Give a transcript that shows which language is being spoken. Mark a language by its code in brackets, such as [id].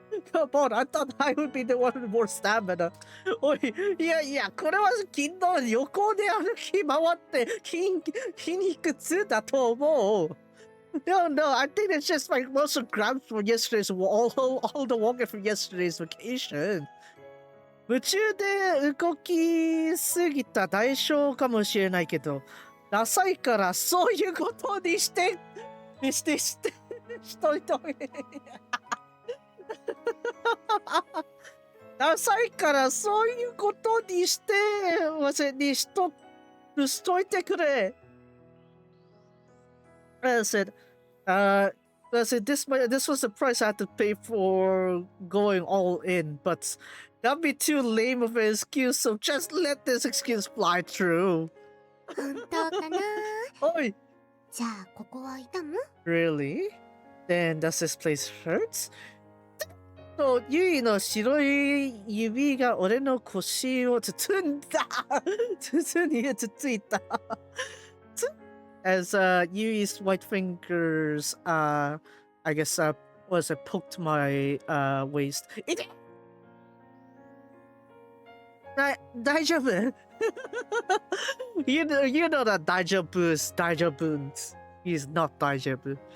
[en] Come on, I thought I would be the one with more stamina. [ja] おい、いや、これは昨日横で歩き回って筋肉痛だと思う。 [en] No, I think it's just like muscle cramps from yesterday's all the walking from yesterday's vacation. [ja] 夢中で動きすぎた代償かもしれないけど、ダサいからそういうことにして、しといておいて。ダサいからそういうことにして、しといてくれ。 [en] I said, I said this was the price I had to pay for going all in, but that'd be too lame of an excuse, so just let this excuse fly through. [ja] 本当かな。 Oi, じゃあここは痛む？ [en] really? Then does this place hurt? [ja] と、ゆいの白い指が俺の腰を包んだ。つついた。 [en] As Yui's white fingers, I guess, poked my waist. [ja] 痛い。 [en] 大丈夫you know that 大丈夫 is 大丈夫 is not 大丈夫。